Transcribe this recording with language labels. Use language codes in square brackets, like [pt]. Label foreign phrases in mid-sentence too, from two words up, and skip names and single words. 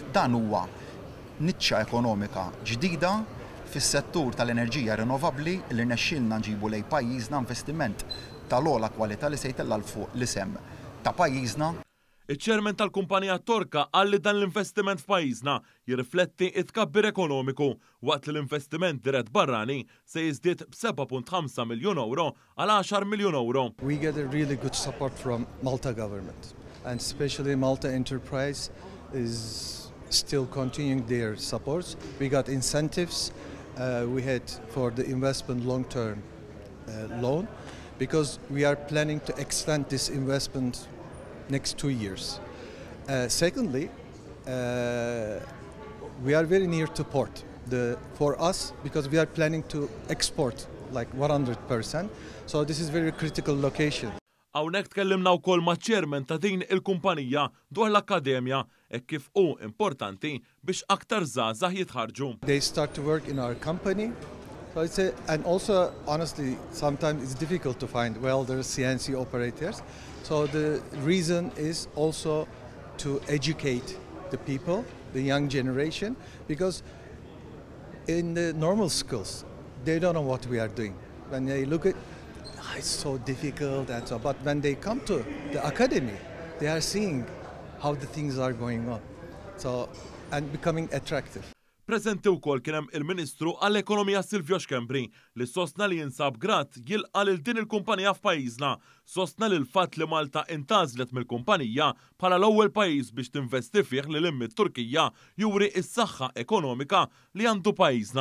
[mt] Dan huwa niċċa ekonomika ġdida fis-settur tal-enerġija rinnovabbli li rnexxielna nġibu lejn pajjiżna investiment tal-ogħla kwalità li se jtella l fuq l-isem ta' pajjiżna. Iċ-ċermen tal-kumpanija Torka qal li dan l-investiment f'pajjiżna jirrifletti t-tkabbir ekonomiku waqt li l-investiment dirett barrani se jiżdied b'7.5 miljun euro għal 10 miljun euro. [en] We get a really good support from Malta government and especially Malta Enterprise is still continuing their supports. We got incentives we had for the investment long-term loan because we are planning to extend this investment next 2 years. Secondly, we are very near to port for us because we are planning to export like 100%. So this is very critical location. [mt] Hawnhekk tkellimna wkoll maċ-ċermen ta' din il-kumpanija dwar l-akkademja hekk kif hu importanti biex aktar żgħażagħ jitħarġu. [en] They start to work in our company. So and also, honestly, sometimes it's difficult to find welders, CNC operators. So the reason is also to educate the people, the young generation, because in the normal schools, they don't know what we are doing. When they look at it's so difficult and so, but when they come to the academy, they are seeing how the things are going on. So, and becoming attractive. [mt] Preżenti wkoll kien hemm il-Ministru għall-Ekonomija Silvio Xkembri li sostna li jinsab grat jilqa' lil din il-kumpanija f'pajjiżna. Sostna li l-fatt li Malta intażlet mill-kumpanija bħala l-ewwel pajjiż biex tinvesti fih lil immi Turkija juri s-saħħa ekonomika li għandu pajjiżna.